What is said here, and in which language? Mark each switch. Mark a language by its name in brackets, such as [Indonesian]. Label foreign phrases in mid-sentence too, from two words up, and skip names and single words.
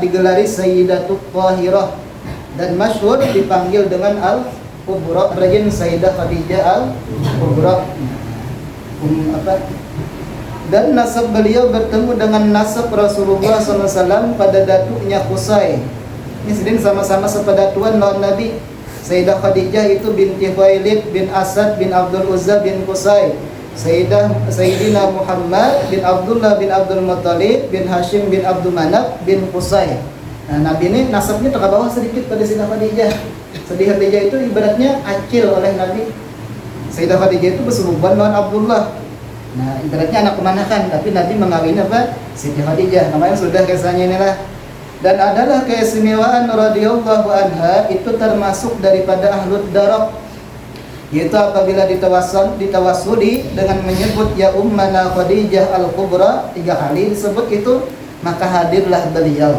[Indonesian] Digelari Sayyidatut Tahirah dan masyhur dipanggil dengan Al-Kubra. Rajin Sayyidah Khadijah Al-Kubra. Dan nasab beliau bertemu dengan nasab Rasulullah SAW pada datuknya Qusay. [Banjar] Ini sidin sama-sama sepadatuan lawan Nabi. [Indonesian] Sayyidah Khadijah itu binti Khuwailid bin Asad bin Abdul Uzza bin Qusay. Sayyidina Muhammad bin Abdullah bin Abdul Muttalib bin Hashim bin Abdul Manaf bin Qusay. Nah, Nabi ini nasabnya ke bawah sedikit pada Sayyidah Khadijah. Sayyidah Khadijah itu ibaratnya acil oleh Nabi. Sayyidah Khadijah itu berseruban lawan Abdullah. Nah, ibaratnya anak kemanakan, tapi Nabi mengawini apa? Sayyidah Khadijah. Namanya sudah kisahnya inilah. Dan adalah keistimewaan [Arabic] radhiyallahu anha [Indonesian] itu termasuk daripada [Arabic] ahlud darab, [Indonesian] yaitu apabila ditawasuli dengan menyebut [Arabic] ya ummana [Indonesian] Khadijah al-Kubra 3 kali disebut itu, maka hadirlah beliau.